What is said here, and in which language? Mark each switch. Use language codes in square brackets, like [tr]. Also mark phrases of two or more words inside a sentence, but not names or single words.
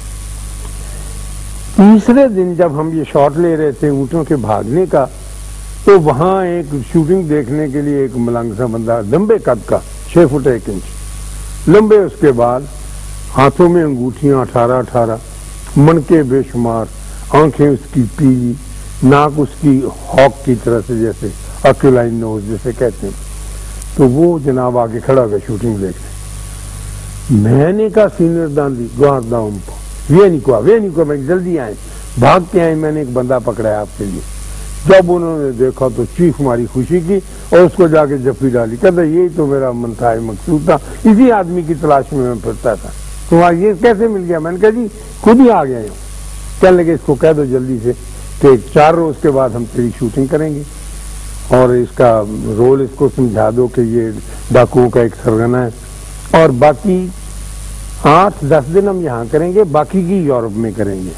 [ur] تیسرے دن جب ہم یہ شاٹ لے رہے تھے اونٹوں کے بھاگنے کا، تو وہاں ایک شوٹنگ دیکھنے کے لیے ایک ملنگ سا بندہ، لمبے قد کا، 6 فٹ 1 انچ لمبے، اس کے بعد ہاتھوں میں انگوٹھیاں 18 منکے بے شمار، آنکھیں اس کی پیلی، ناک اس کی ہاک کی طرح سے، جیسے [en] aquiline nose [ur] جیسے کہتے ہیں. تو وہ جناب آگے کھڑا ہو گیا شوٹنگ دیکھنے. میں نے کہا سینئر داندی [it] guarda un po', vieni qua [ur] میں جلدی آئے، بھاگ کے آئے. میں نے ایک بندہ پکڑا ہے آپ کے لیے. جب انہوں نے دیکھا تو چیخ ماری خوشی کی اور اس کو جا کے جفی ڈالی. کہتا یہی تو میرا منتہا مقصود تھا، اسی آدمی کی تلاش میں پھرتا تھا، تمہارا یہ کیسے مل گیا؟ میں نے کہا جی خود ہی آ گیا ہوں. کہنے لگے اس کو کہہ دو جلدی سے کہ 4 روز کے بعد ہم تیری شوٹنگ کریں گے، اور اس کا رول اس کو سمجھا دو کہ یہ ڈاکوؤں کا ایک سرگنا ہے، اور باقی 8-10 دن ہم یہاں کریں گے، باقی کی یورپ میں کریں گے.